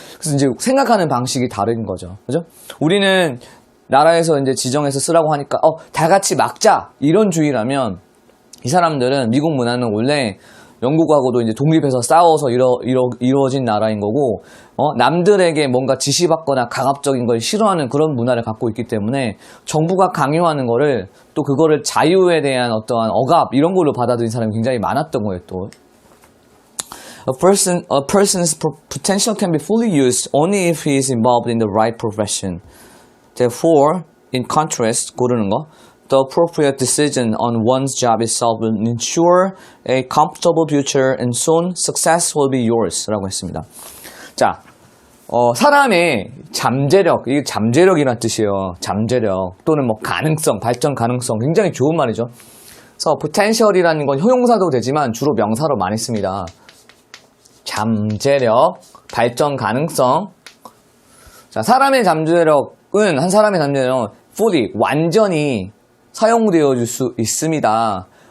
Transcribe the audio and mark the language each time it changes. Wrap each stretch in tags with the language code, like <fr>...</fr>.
<ko>그래서 이제 생각하는 방식이 다른 거죠. 그죠? 우리는 나라에서 이제 지정해서 쓰라고 하니까 다 같이 막자 이런 주의라면 이 사람들은 미국 문화는 원래 영국하고도 이제 독립해서 싸워서 이루어진 나라인 거고 남들에게 뭔가 지시받거나 강압적인 걸 싫어하는 그런 문화를 갖고 있기 때문에 정부가 강요하는 거를 또 그거를 자유에 대한 어떠한 억압 이런 걸로 받아들인 사람이 굉장히 많았던 거예요. 또</ko> <en>A person's potential can be fully used only if he is involved in the right profession. Therefore, in contrast,</en> <ko>고르는 거.</ko> <en>The appropriate decision on one's job itself will ensure a comfortable future and soon success will be yours.</en> <ko>라고 했습니다. 자, 사람의 잠재력, 이게 잠재력이란 뜻이에요. 잠재력 또는 뭐 가능성, 발전 가능성 굉장히 좋은 말이죠. 그래서 potential이라는 건 형용사도 되지만 주로 명사로 많이 씁니다. 잠재력, 발전 가능성. 자, 사람의 잠재력은 한 사람의 잠재력은 fully 완전히 사용되어 줄 수 있습니다.</ko>